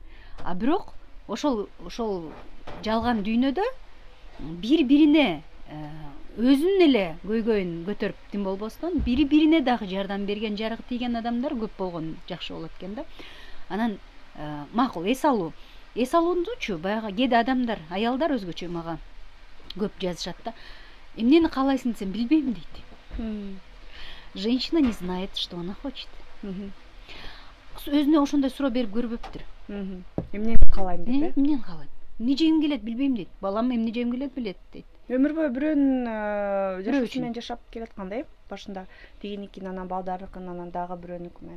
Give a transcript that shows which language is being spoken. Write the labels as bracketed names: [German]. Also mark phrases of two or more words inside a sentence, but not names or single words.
[Kyrgyz] Бирок ошол жалган дүйнөдө бири-бирине өзүнүн эле көйгөйүн көтөрүп тим болбостон, бири-бирине дагы жардам берген, жарыгы тийген адамдар көп болгон жакшы болот экен да. Анан макул эс алуу. Эс алуучу баягы кээде адамдар, аялдар өзгөчө мага көп жазышат да. Эмнени каалайсың десем, билбейм дейт. [Russian] Женщина не знает, что она хочет. [Kyrgyz] Өзүнө ошондой суроо берип көрбөптүр. Эмнени каалайм деп, эмнени каалайм? Эмне жегим келет билбейм дейт. Балам эмне жегим келет билет дейт. Өмүр бою бирөөнүн жашоосу менен жашап келаткандай, башында тигиникин, анан балдарыныкын, анан дагы бирөөнүкү менен.